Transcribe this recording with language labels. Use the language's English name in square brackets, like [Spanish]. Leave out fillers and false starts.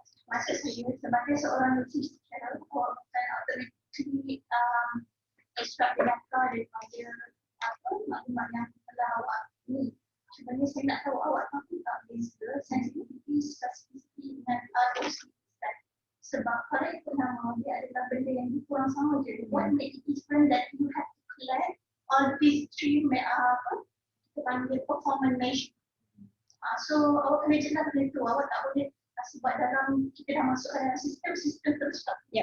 [Malay] Maksud saya sebagai seorang logistician, awak bukan automatically extract data daripada maklumat yang telah awak ni. Sebenarnya saya nak tahu awak tahu tak beza sensitivity, specificity dengan ROC. Sebab kalau ikut nama dia adalah benda yang kurang sama je. [English] What make it different that you have to collect all these three [Malay] kita panggil [English] performance measure. [Malay] So awak kena jelas benda tu. Awak tak boleh sebab dalam kita dah masuk dalam sistem terus tak.